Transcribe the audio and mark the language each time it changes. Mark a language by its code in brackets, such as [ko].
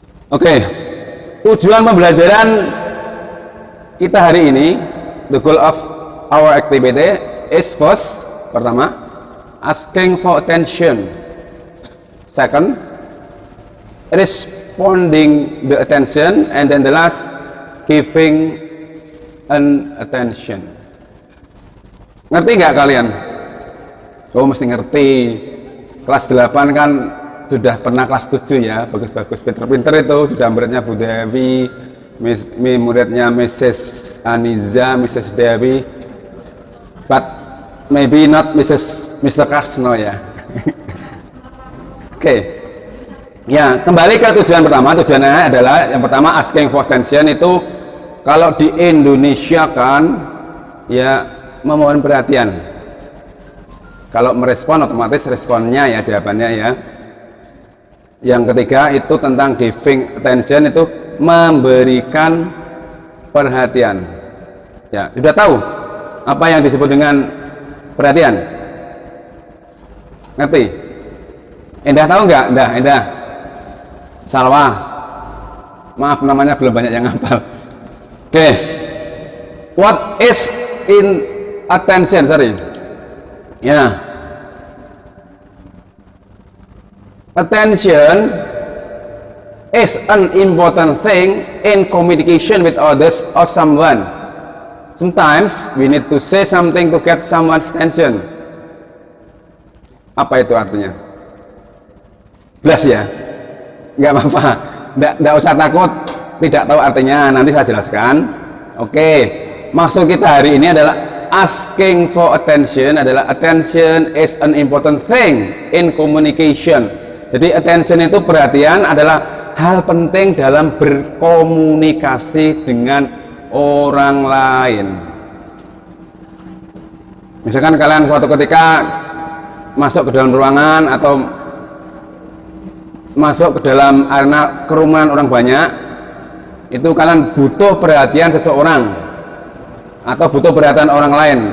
[id] Oke, tujuan pembelajaran kita hari ini, [en] the goal of our activity is first, pertama, asking for attention. Second, responding the attention, and then the last, giving an attention. [id] Ngerti nggak kalian? Oh, mesti ngerti. Kelas 8 kan sudah pernah kelas 7 ya. Bagus-bagus, pinter-pinter itu. Sudah muridnya Bu Dewi, muridnya Mrs. [en] Aniza, Mrs. Dewi, but maybe not Mr. Kasno [id] ya. Oke. Ya, kembali ke tujuan pertama. Tujuannya adalah yang pertama, [en] asking for attention. [id] Itu kalau di Indonesia kan ya memohon perhatian. Kalau merespon otomatis responnya ya, jawabannya ya. Yang ketiga itu tentang [en] giving attention, [id] itu memberikan perhatian. Ya, sudah tahu apa yang disebut dengan perhatian? Ngerti? Endah tahu nggak? Endah. Salwa, maaf namanya belum banyak yang hafal. [en] Oke, what is in attention? Sorry, ya, attention is an important thing in communication with others or someone. Sometimes we need to say something to get someone's attention. [id] Apa itu artinya? Jelas ya? Nggak apa-apa, nggak usah takut tidak tahu artinya, nanti saya jelaskan. Oke, maksud kita hari ini adalah [en] asking for attention. Adalah attention is an important thing in communication. [id] Jadi attention itu perhatian adalah hal penting dalam berkomunikasi dengan orang lain. Misalkan kalian suatu ketika masuk ke dalam ruangan atau masuk ke dalam arena kerumunan orang banyak, itu kalian butuh perhatian seseorang atau butuh perhatian orang lain.